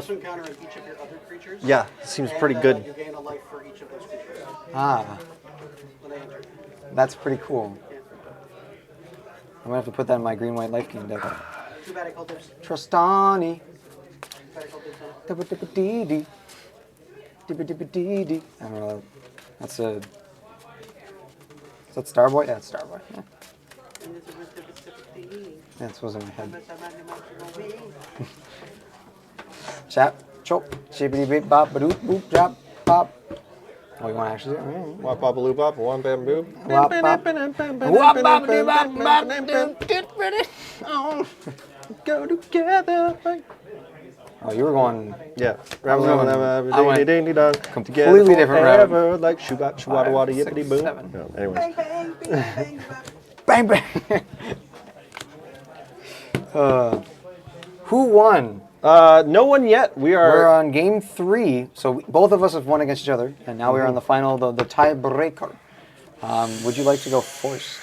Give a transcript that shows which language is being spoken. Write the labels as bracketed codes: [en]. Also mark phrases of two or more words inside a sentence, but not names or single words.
[en] Plus 1 counter on each of your other creatures. Yeah, seems pretty You good. gain a life for each of those creatures when they enter. that's pretty cool. I'm gonna have to put that in my green-white life game deck. Too bad I called dibs. Trostani. Too bad I called dibs on it. Dibba-dibba-dee-dee. Dibba-dibba-dee-dee. I don't know. That's a... Is that Starboy? Yeah, it's Starboy. Yeah. That was in my head. Chap, chop, chippity bip bop, ba doop boop, drop, pop. Oh, you want to actually do it? Wop bop a loop bop, one bam boo. Wop, bop. Wop, bop, dee, bop, bop, doop, get ready. Oh. Go together. Oh, you were going Yeah. I went Ding ding dong. completely different route. route. Like shoobat shwada wada 5, 6, yippity boom. 7. No, anyways. bang bang. Who won? No one yet. We We're are. on game 3, so both of us have won against each other, and now we're on the final, the tiebreaker. Would you like to go first?